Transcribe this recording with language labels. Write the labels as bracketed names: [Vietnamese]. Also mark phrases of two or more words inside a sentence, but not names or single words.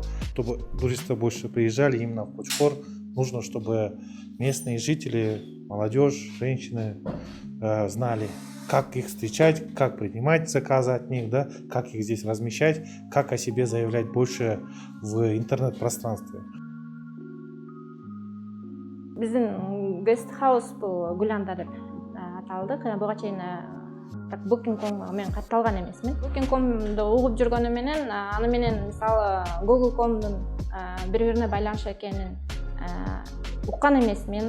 [Russian] Чтобы туристы больше приезжали именно в Кочкор, нужно, чтобы местные жители, молодежь, женщины знали, как их встречать, как принимать заказы от них, да, как их здесь размещать, как о себе заявлять больше в интернет-пространстве. [Kyrgyz] Биздин гест-хаус бул Гулянда деп аталды. Буга чейин Booking.com менен катталган эмесмин. Booking.comду угуп жүргөнү менен, аны менен мисалы Google.comдун бири-бирине байланыш экенин уккан эмесмин.